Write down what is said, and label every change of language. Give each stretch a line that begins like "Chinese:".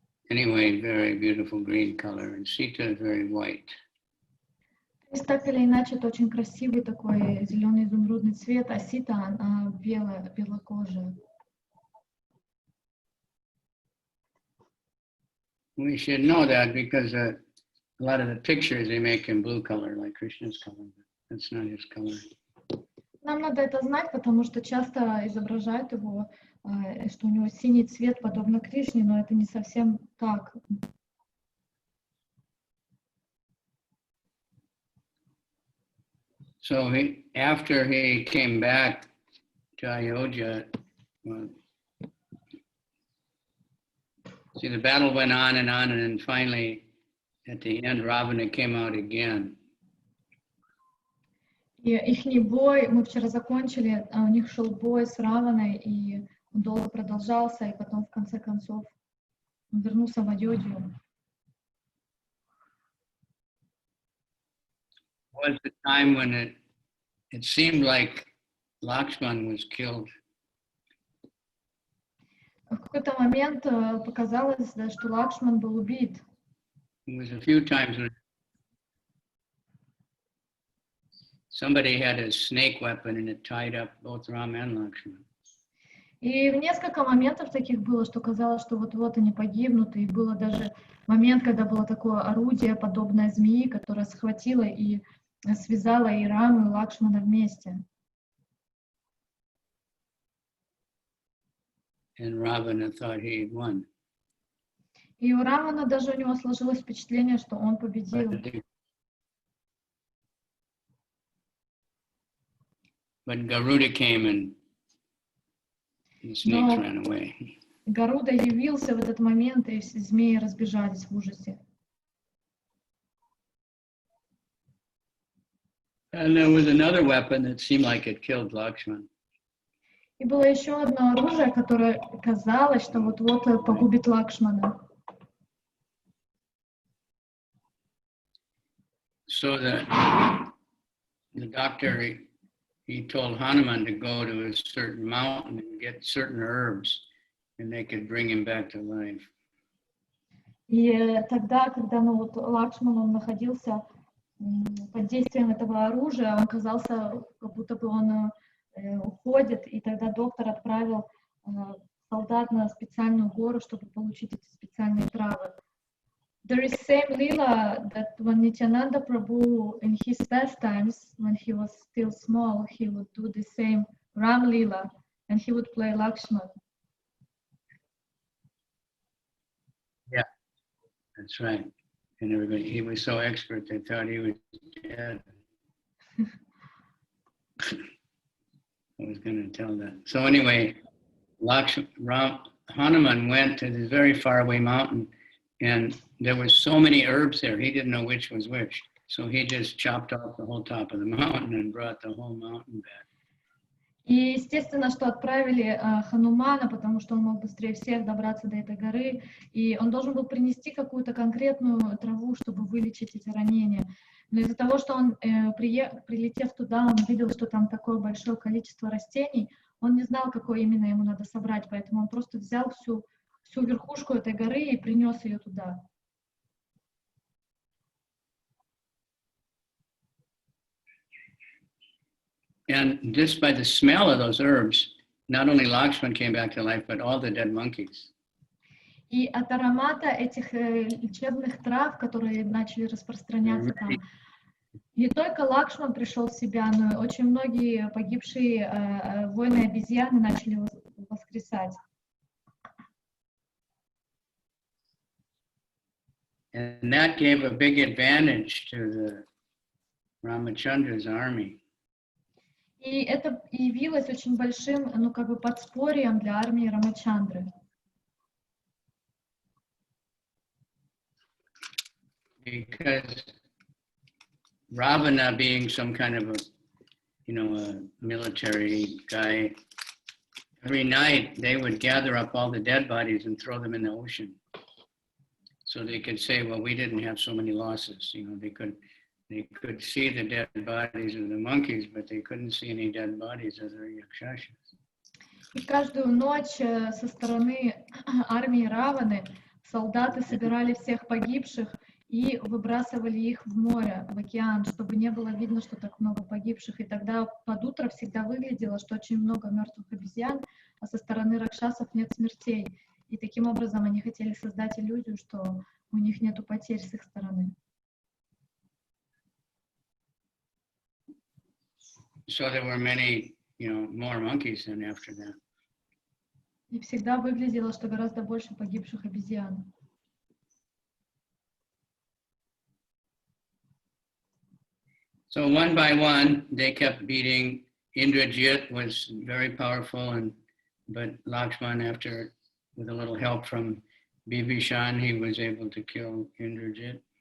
English: Anyway, very beautiful green color, and Sita is very white.
Russian: То есть так или иначе, это очень красивый такой зеленый изумрудный цвет, а Сита она белокожая.
English: We should know that because a lot of the pictures they make in blue color, like Krishna's color. That's not his color.
Russian: Нам надо это знать, потому что часто изображают его, что у него синий цвет, подобно Кришне, но это не совсем так.
English: So after he came back to Ayodhya, see, the battle went on, and then finally, at the end, Ravana came out again.
Russian: И ихний бой, мы вчера закончили, у них шел бой с Раваной, и он долго продолжался, и потом, в конце концов, он вернулся в Айодхью.
English: Was the time when it seemed like Lakshman was killed.
Russian: В какой-то момент показалось, да, что Лакшман был убит.
English: It was a few times when somebody had a snake weapon and it tied up both Rama and Lakshman.
Russian: И в несколько моментов таких было, что казалось, что вот-вот они погибнут, и было даже момент, когда было такое орудие, подобное змеи, которое схватило и связало и Раму, и Лакшмана вместе.
English: And Ravana thought he had won.
Russian: И у Равана даже у него сложилось впечатление, что он победил.
English: But Garuda came and the snakes ran away.
Russian: Гаруда явился в этот момент, и все змеи разбежались в ужасе.
English: And there was another weapon that seemed like it killed Lakshman.
Russian: И было еще одно оружие, которое казалось, что вот-вот погубит Лакшмана.
English: So the doctor, he told Hanuman to go to a certain mountain and get certain herbs, and they could bring him back to life.
Russian: И тогда, когда Лакшман, он находился под действием этого оружия, он казался, как будто бы он уходит, и тогда доктор отправил солдат на специальную гору, чтобы получить эти специальные травы.
English: There is same lila that when Nityananda Prabhu in his pastimes, when he was still small, he would do the same Ram Lila, and he would play Lakshman. Yeah, that's right. And everybody, he was so expert, they thought he was dead. I was going to tell that. So anyway, Hanuman went to this very far away mountain, and there was so many herbs there, he didn't know which was which. So he just chopped off the whole top of the mountain and brought the whole mountain back.
Russian: И естественно, что отправили Ханумана, потому что он мог быстрее всех добраться до этой горы, и он должен был принести какую-то конкретную траву, чтобы вылечить эти ранения. Но из-за того, что он, прилетев туда, он видел, что там такое большое количество растений, он не знал, какое именно ему надо собрать, поэтому он просто взял всю верхушку этой горы и принес ее туда.
English: And just by the smell of those herbs, not only Lakshman came back to life, but all the dead monkeys.
Russian: И от аромата этих лечебных трав, которые начали распространяться там, не только Лакшман пришел в себя, но и очень многие погибшие воины обезьяны начали воскресать.
English: And that gave a big advantage to the Ramachandra's army.
Russian: И это явилось очень большим, подспорьем для армии Рамачандры.
English: Because Ravana, being some kind of a military guy, every night they would gather up all the dead bodies and throw them in the ocean. So they could say, well, we didn't have so many losses. They could see the dead bodies of the monkeys, but they couldn't see any dead bodies of the yakshashas.
Russian: И каждую ночь со стороны армии Раваны солдаты собирали всех погибших и выбрасывали их в море, в океан, чтобы не было видно, что так много погибших. И тогда под утро всегда выглядело, что очень много мертвых обезьян, а со стороны ракшасов нет смертей. И таким образом они хотели создать иллюзию, что у них нету потерь с их стороны.
English: So there were many, more monkeys than after that.
Russian: И всегда выглядело, что гораздо больше погибших обезьян.
English: So one by one, they kept beating. Indrajit was very powerful, but Lakshman, with a little help from Bibhishan, he was able to kill Indrajit.